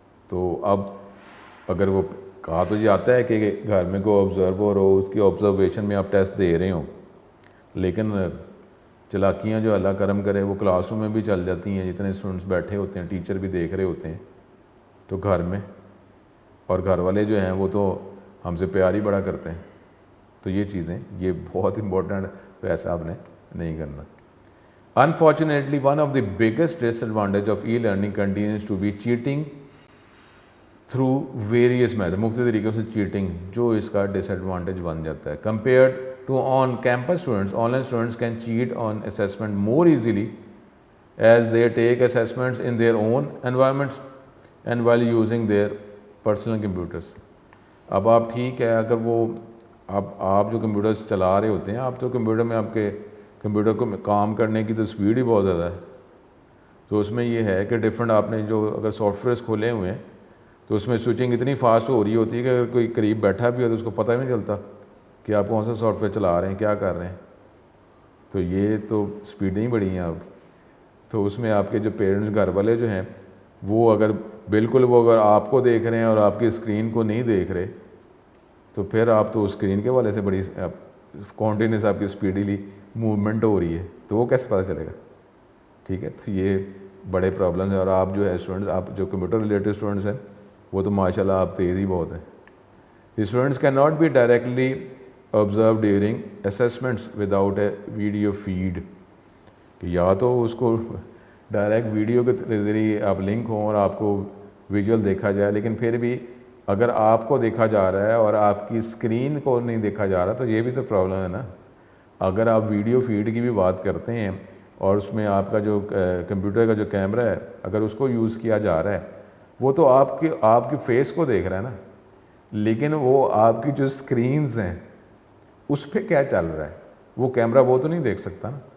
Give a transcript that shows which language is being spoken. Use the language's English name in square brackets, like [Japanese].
[Urdu] تو اب اگر وہ کہا تو یہ آتا ہے کہ گھر میں کوئی آبزرور ہو, اس کی آبزرویشن میں آپ ٹیسٹ دے رہے ہوں, لیکن چلاکیاں جو اللہ کرم کرے وہ کلاس روم میں بھی چل جاتی ہیں. جتنے اسٹوڈنٹس بیٹھے ہوتے ہیں ٹیچر بھی دیکھ رہے ہوتے ہیں, تو گھر میں اور گھر والے جو ہیں وہ تو ہم سے پیار ہی بڑا کرتے ہیں. تو یہ چیزیں یہ بہت امپورٹنٹ, تو ایسا آپ نے نہیں کرنا. [English] Unfortunately, one of the biggest disadvantage of e-learning continues to be cheating through various methods. [Urdu] مختلف طریقوں سے چیٹنگ جو اس کا ڈس ایڈوانٹیج بن جاتا ہے. [English] Compared to on campus students, online students can cheat on assessment more easily as they take assessments in their own environments and while using their personal computers. [Urdu] اب آپ ٹھیک ہے اگر وہ آپ جو کمپیوٹرز چلا رہے ہوتے ہیں, آپ تو کمپیوٹر میں آپ کے کمپیوٹر کو کام کرنے کی تو سپیڈ ہی بہت زیادہ ہے. تو اس میں یہ ہے کہ ڈفرینٹ آپ نے جو اگر سافٹ ویئرس کھولے ہوئے ہیں تو اس میں سوئچنگ اتنی فاسٹ ہو رہی ہوتی ہے کہ اگر کوئی قریب بیٹھا بھی ہو تو اس کو پتہ ہی نہیں چلتا کہ آپ کون سا سافٹ ویئر چلا رہے ہیں, کیا کر رہے ہیں. تو یہ تو سپیڈیں ہی بڑی ہیں آپ کی. تو اس میں آپ کے جو پیرنٹس گھر والے جو ہیں وہ اگر بالکل وہ اگر آپ کو دیکھ رہے ہیں اور آپ کی اسکرین کو نہیں دیکھ رہے تو پھر آپ تو اسکرین کے والے سے بڑی کنٹینیوس آپ کی اسپیڈیلی موومنٹ ہو رہی ہے تو وہ کیسے پتہ چلے گا؟ ٹھیک ہے، تو یہ بڑے پرابلمس ہیں. اور آپ جو ہے اسٹوڈنٹس، آپ جو کمپیوٹر ریلیٹڈ اسٹوڈنٹس ہیں وہ تو ماشاء اللہ آپ تیز ہی بہت ہیں. [English] The students cannot be directly observed during assessments without a video feed. [Urdu] کہ یا تو اس کو ڈائریکٹ ویڈیو کے ذریعے آپ لنک ہوں اور آپ کو ویژول دیکھا جائے، لیکن پھر بھی اگر آپ کو دیکھا جا رہا ہے اور آپ کی اسکرین کو نہیں دیکھا جا رہا تو یہ بھی تو پرابلم ہے نا. اگر آپ ویڈیو فیڈ کی بھی بات کرتے ہیں اور اس میں آپ کا جو کمپیوٹر کا جو کیمرہ ہے اگر اس کو یوز کیا جا رہا ہے وہ تو آپ کی فیس کو دیکھ رہا ہے نا، لیکن وہ آپ کی جو اسکرینز ہیں اس پہ کیا چل رہا ہے وہ کیمرہ وہ تو نہیں دیکھ سکتا نا.